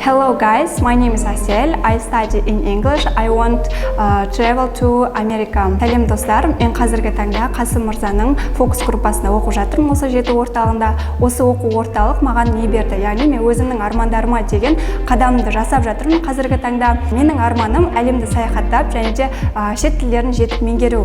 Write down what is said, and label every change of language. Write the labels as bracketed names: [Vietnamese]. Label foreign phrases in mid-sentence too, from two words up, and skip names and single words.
[English] Hello guys, my name is Asel. I study in English. I want travel to America. [Kazakh] Сәлем достар, мен қазіргі таңда Қасым мырзаның фокус группасында оқып жатырмын. Осы жеті орталығында. Осы оқу орталық маған не берді? Яғни мен өзімнің армандарыма деген қадамымды жасап жатырмын. Қазіргі таңда менің арманым әлемді саяхаттап және де шет тілдерін жетік меңгеру.